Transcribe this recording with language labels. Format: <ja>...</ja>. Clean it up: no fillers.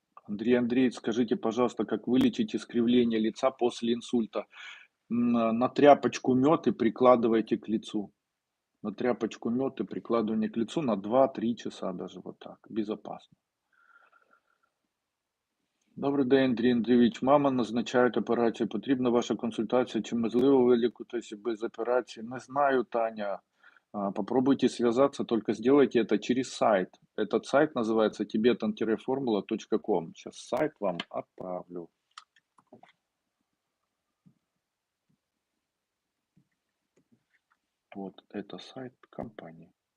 <ru>Андрей Андреевич, скажите, пожалуйста, как вылечить искривление лица после инсульта? На тряпочку мед и прикладывайте к лицу. На тряпочку мед и прикладывание к лицу на 2-3 часа даже вот так. Безопасно.</ru> <uk>Добрий день, Андрій Андрійович. Мама назначають операцію. Потрібна ваша консультація. Чи можливо вилікуватися без операції? Не знаю, Таня.</uk> <ru>Попробуйте связаться, только сделайте это через сайт. Этот сайт называется tibetan-formula.com. Сейчас сайт вам отправлю. Вот это сайт компании.</ru>